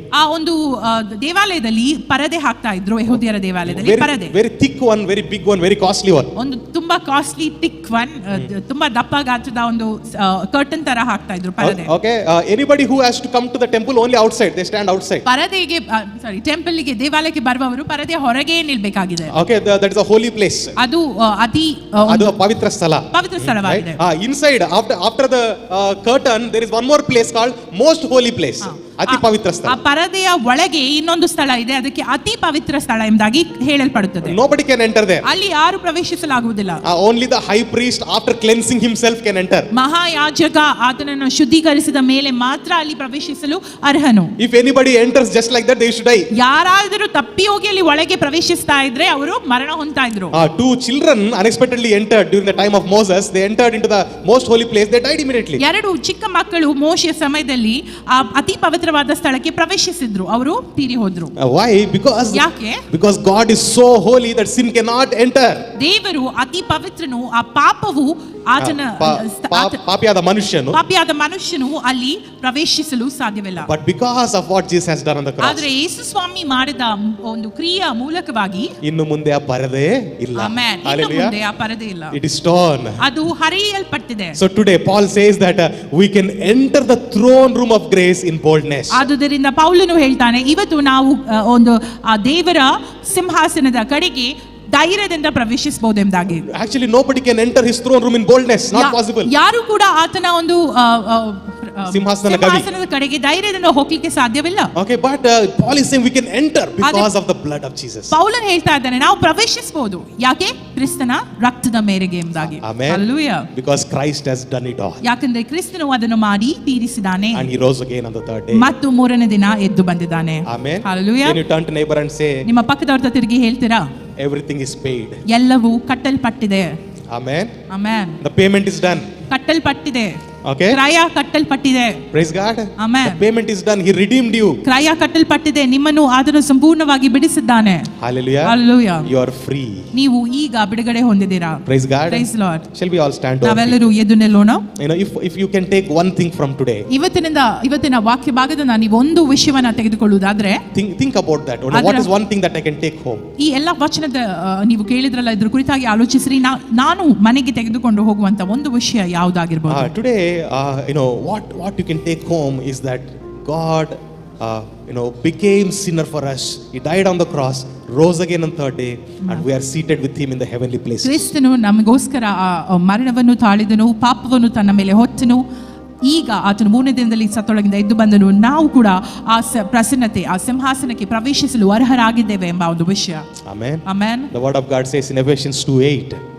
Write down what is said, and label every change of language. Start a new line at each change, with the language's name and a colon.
Kannada: ಆ ಒಂದು ದೇವಾಲಯದಲ್ಲಿ ಪರದೆ ಹಾಕ್ತಾ ಇದ್ರು, ಯಹೂದ್ಯರ ದೇವಾಲಯದಲ್ಲಿ ಪರದೆ.
English: Very thick one, very big one, very costly one.
Kannada: ಒಂದು ತುಂಬಾ
English: costly thick one,
Kannada: ತುಂಬಾ ದಪ್ಪ ಗಾತ್ರದ ಒಂದು ಕರ್ಟನ್ ತರ ಹಾಕ್ತಾ ಇದ್ರು ಪರದೆ.
English: Okay, anybody who has to come to the temple only outside, they stand outside.
Kannada: ಪರದೆಗೆ temple ಗೆ ದೇವಾಲಯಕ್ಕೆ ಬರುವವರು ಪರದೆ ಹೊರಗೆ ನಿಲ್ಬೇಕಾಗಿದೆ.
English: Okay, that is a holy place.
Kannada: ಅದು ಅತಿ ಅದು ಪವಿತ್ರ ಸ್ಥಳ, ಪವಿತ್ರ ಸ್ಥಳವಾಗಿದೆ.
English: Inside, after the curtain, there is one more place called most holy place.
Kannada: ಅತಿ ಪವಿತ್ರ ಸ್ಥಳ. ಆ ಪರದೆಯ ಒಳಗೆ ಇನ್ನೊಂದು ಸ್ಥಳ ಇದೆ, ಅದಕ್ಕೆ ಅತಿ ಪವಿತ್ರ ಸ್ಥಳ ಎಂಬುದಾಗಿ ಹೇಳಲ್ಪಡುತ್ತದೆ.
English: Nobody can enter there.
Kannada: ಅಲ್ಲಿ ಯಾರು ಪ್ರವೇಶಿಸಲಾಗುವುದಿಲ್ಲ.
English: Only the high priest after cleansing himself can enter.
Kannada: ಮಹಾಯಾಜಕ ಆತನನ್ನು ಶುದ್ಧೀಕರಿಸಿದ ಮೇಲೆ ಮಾತ್ರ ಅಲ್ಲಿ ಪ್ರವೇಶಿಸಲು ಅರ್ಹನು.
English: If anybody enters just like that, they should die.
Kannada: ಯಾರಾದರೂ ತಪ್ಪಿ ಹೋಗಿ ಅಲ್ಲಿ ಒಳಗೆ ಪ್ರವೇಶಿಸ್ತಾ ಇದ್ರೆ ಅವರು ಮರಣ ಹೊಂದ್ತಾ ಇದ್ರು.
English: 2 children unexpectedly entered during the time of Moses. They entered into the most holy place. They died immediately.
Kannada: 2 ಚಿಕ್ಕ ಮಕ್ಕಳು ಮೋಶೆಯ ಸಮಯದಲ್ಲಿ ಆ ಅತಿ ಪವಿತ್ರವಾದ ಸ್ಥಳಕ್ಕೆ ಪ್ರವೇಶಿಸಿದ್ರು, ಅವರು ತೀರಿ ಹೋದ್ರು.
English: Why?
Kannada: ಯಾಕೆ?
English: Because God is so holy that sin cannot enter.
Kannada: ದೇವರು ಅತಿ ಪವಿತ್ರನು, ಆ ಪಾಪವು ಆತನ ಪಾಪಿಯಾದ ಮನುಷ್ಯನು ಅಲ್ಲಿ ಪ್ರವೇಶಿಸಲು ಸಾಧ್ಯವಿಲ್ಲ.
English: But because of what Jesus has done on the cross,
Kannada: ಆದರೆ ಯೇಸು ಸ್ವಾಮಿ ಮಾಡಿದ ಒಂದು ಕ್ರಿಯೆಯ ಮೂಲಕವಾಗಿ ಇನ್ನು ಮುಂದೆ ಆ ಪರದೆ ಇಲ್ಲ. ಆಮೆನ್. ಇನ್ನು ಮುಂದೆ ಆ ಪರದೆ ಇಲ್ಲ.
English: It is torn.
Kannada: ಅದು ಹರಿಯಲ್ಪಟ್ಟಿದೆ.
English: So today Paul says that we can enter the throne room of grace in boldness.
Kannada: ಆದುದರಿಂದ ಪೌಲನು ಹೇಳ್ತಾನೆ, ಇವತ್ತು ನಾವು ಒಂದು ಆ ದೇವರ ಸಿಂಹಾಸನದ ಕಡೆಗೆ ಧೈರ್ಯದಿಂದ ಪ್ರವೇಶಿಸಬಹುದು ಎಂಬುದಾಗಿ.
English: Actually nobody can enter his throne room in boldness, not possible.
Kannada: ಯಾರು ಕೂಡ ಆತನ ಒಂದು ಸಿಂಹಾಸನದ ಕಡೆಗೆ ಧೈರ್ಯದಿಂದ ಹೋಗಲಿಕ್ಕೆ ಸಾಧ್ಯವಿಲ್ಲ.
English: Okay, but Paul is saying we can enter because of the blood of Jesus.
Kannada: ಪೌಲನು ಹೇಳ್ತಾ ಇದ್ದಾನೆ ನಾವು ಪ್ರವೇಶಿಸಬಹುದು, ಯಾಕೆ? ಕ್ರಿಸ್ತನ ರಕ್ತದ ಮೇರೆಗೆ ಎಂಬುದಾಗಿ.
English: Amen. Hallelujah. Because Christ has done it all.
Kannada: ಯಾಕಂದ್ರೆ ಕ್ರಿಸ್ತನು ಅದನ್ನು ಮಾಡಿ ತೀರಿಸಿದ್ದಾನೆ.
English: And he rose again on the third day.
Kannada: ಮತ್ತು 3ನೇ ದಿನ ಎದ್ದು ಬಂದಿದ್ದಾನೆ.
English: Amen. Hallelujah. Can you turn to neighbor and say,
Kannada: ನಿಮ್ಮ ಪಕ್ಕದವರ ತಿರುಗಿ ಹೇಳ್ತೀರಾ,
English: everything is paid.
Kannada: ಎಲ್ಲವೂ ಕಟ್ಟಲ್ಪಟ್ಟಿದೆ.
English: Amen. Amen. The payment is done.
Kannada: ಕಟ್ಟಲ್ಪಟ್ಟಿದೆ.
English: Okay.
Kannada: ಕ್ರಯ ಕಟ್ಟಲ್ಪಟ್ಟಿದೆ.
English: Praise God. Amen. The payment is done. He redeemed you.
Kannada: ಕ್ರಯ ಕಟ್ಟಲ್ಪಟ್ಟಿದೆ, ನಿಮ್ಮನ್ನು ಆತನು ಸಂಪೂರ್ಣವಾಗಿ ಬಿಡಿಸಿದ್ದಾನೆ.
English: Hallelujah. Hallelujah. You are free.
Kannada: ನೀವು ಈಗ ಬಿಡುಗಡೆ ಹೊಂದಿದ್ದೀರಾ.
English: Praise God. Praise Lord. Shall we all stand up?
Kannada: ನಾವೆಲ್ಲರೂ ಎದ್ದು ನಿಲ್ಲೋಣ.
English: If you can take one thing from today.
Kannada: ಇವತ್ತಿನ ವಾಕ್ಯ ಭಾಗದಿಂದ ನೀವು ಒಂದು ವಿಷಯವನ್ನ ತೆಗೆದುಕೊಳ್ಳುವುದಾದ್ರೆ,
English: think about that. What is one thing that I can take home?
Kannada: ಈ ಎಲ್ಲ ವಚನದ ನೀವು ಕೇಳಿದ್ರಲ್ಲ, ಇದ್ರ ಕುರಿತಾಗಿ ಆಲೋಚಿಸ್ರಿ. ನಾನು ಮನೆಗೆ ತೆಗೆದುಕೊಂಡು ಹೋಗುವಂತ ಒಂದು ವಿಷಯ ಯಾವುದಾಗಿರ್ಬೋದು.
English: Today what you can take home is that God became sinner for us. He died on the cross, rose again on third day, and we are seated with him in the heavenly places.
Kannada: ಕ್ರಿಸ್ತನು ನಮಗೋಸ್ಕರ ಮರಣವನ್ನು ತಾಳಿದನು, ಪಾಪವನ್ನು ತನ್ನ ಮೇಲೆ ಹೊತ್ತನು. ಈಗ ಆತನು 3ನೇ ದಿನದಲ್ಲಿ ಸತ್ತೊಳಗಿಂದ ಎದ್ದು ಬಂದನು. ನಾವು ಕೂಡ ಆ ಪ್ರಸನ್ನತೆ, ಆ ಸಿಂಹಾಸನಕ್ಕೆ ಪ್ರವೇಶಿಸಲು ಅರ್ಹರಾಗಿದ್ದೇವೆ ಎಂಬ ಒಂದು ವಿಷಯ.
English: Amen. Amen. The word of God says in Ephesians 2:8.